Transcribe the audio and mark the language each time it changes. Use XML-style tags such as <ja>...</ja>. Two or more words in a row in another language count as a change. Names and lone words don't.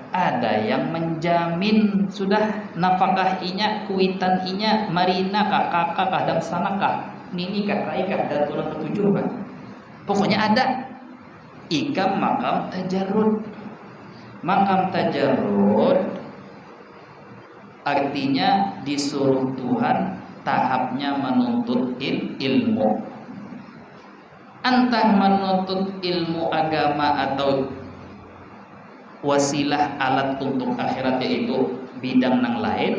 <bjn>Ada yang menjamin sudah nafkah inya, kuitan inya, marina kah, kakak kah, dan sana kah, nini kah, rai kah, dan tulang ketujuh kah. Pokoknya ada. Ikam makam tajarrud.</bjn> <id>Makam tajarrud artinya disuruh Tuhan tahapnya menuntut ilmu. Entah menuntut ilmu agama atau wasilah alat untuk akhirat, yaitu bidang yang lain.</id>